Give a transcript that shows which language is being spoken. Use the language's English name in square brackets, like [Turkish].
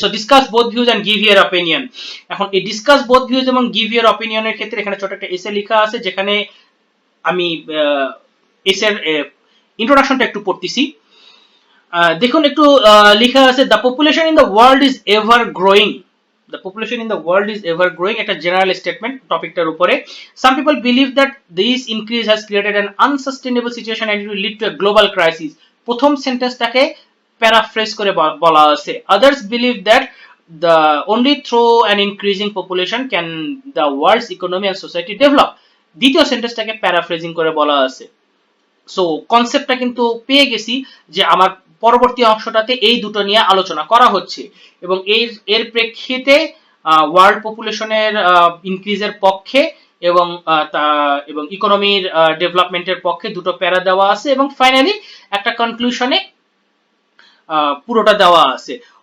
[English] So discuss both views and give your opinion. [Bangla] এখন এই [English] discuss both views [Bangla] এবং [English] give your opinion [Bangla] এর ক্ষেত্রে এখানে ছোট একটা এসে লেখা আছে, যেখানে আমি এসের ইন্ট্রোডাকশনটা একটু পড়তেছি। [English] দেখুন একটু লেখা আছে, the population in the world is ever growing, the population in the world is ever growing, [Bangla] একটা জেনারেল স্টেটমেন্ট টপিকটার উপরে। [English] Some people believe that this increase has created an unsustainable situation and it will lead to a global crisis. [Bangla] প্রথম সেন্টেন্সটাকে paraphrase করে বলা আছে, [English] Others believe that the only through an increasing population can the world's economy and society develop. [Bangla] দ্বিতীয় সেন্টেন্সটাকে paraphrasing করে বলা আছে। So কনসেপ্টটা কিন্তু পেয়ে গেছি যে আমার পরবর্তী অংশটাতে এই দুটো নিয়ে আলোচনা করা হচ্ছে, এবং এর প্রেক্ষিতে ওয়ার্ল্ড পপুলেশনের ইনক্রিজের পক্ষে এবং ইকোনমির ডেভেলপমেন্টের পক্ষে দুটো প্যারা দেওয়া আছে, এবং ফাইনালি একটা কনক্লুশনে পুরোটা দেওয়া আছে।